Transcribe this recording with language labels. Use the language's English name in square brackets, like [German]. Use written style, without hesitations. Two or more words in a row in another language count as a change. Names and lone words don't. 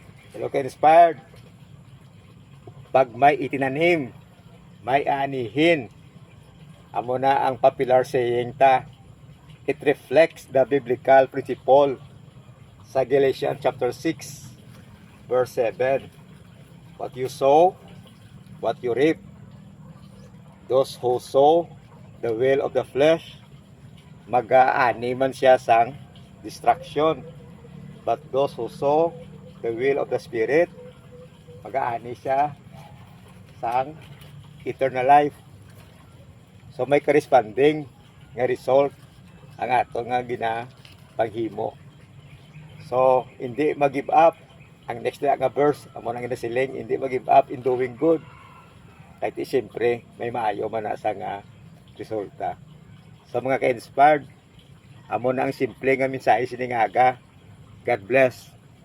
[Hiligaynon] Hello ka-inspired. [Filipino] Pag may itinanim, may anihin. [Hiligaynon] Amo na ang popular saying ta. [English] It reflects the biblical principle sa Galatians chapter 6 verse 7. What you sow, what you reap. Those who sow the will of the flesh, [Hiligaynon] mag-aani man siya sang destruction. [English] But those who sow the will of the Spirit, [Hiligaynon] mag-aani siya sang [English] eternal life. [Hiligaynon] So may corresponding nga result ang ato nga ginapaghimo. So hindi mag-give up. Ang next na nga verse, amo nang ginasiling, hindi mag- [English] give up in doing good. [Hiligaynon] Kahit siyempre may maayo man na sa nga resulta. So mga ka-inspired, amo na ang simple nga mensahe siningaga. [English] God bless.